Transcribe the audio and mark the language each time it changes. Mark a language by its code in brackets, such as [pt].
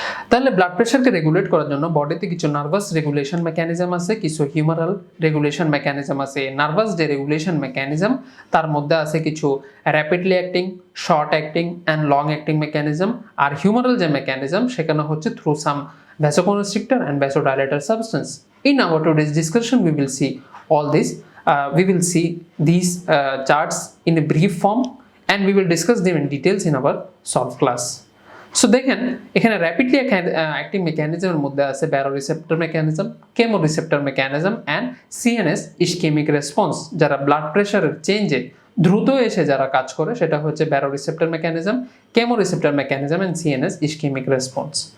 [bn] তাহলে blood প্রেশারকে regulate করার জন্য বডিতে কিছু নার্ভাস রেগুলেশন মেকানিজম আছে, কিছু হিউমারাল রেগুলেশন মেকানিজম আছে। নার্ভাস যে রেগুলেশন মেকানিজম তার মধ্যে আছে কিছু rapidly acting, short acting and long acting mechanism. আর humeral যে মেকানিজম সেখানে হচ্ছে [en] Through some vasoconstrictor and vasodilator substance. In our today's discussion we will see all this, we will see these charts in a brief form and we will discuss them in details in our solve class. [bn] So দেখেন এখানে rapidly acting মেকানিজমের মধ্যে আছে baroreceptor mechanism, chemoreceptor mechanism and CNS ischemic response. যারা blood প্রেশারের চেঞ্জে দ্রুত এসে যারা কাজ করে সেটা হচ্ছে baroreceptor mechanism, chemoreceptor mechanism and CNS ischemic response.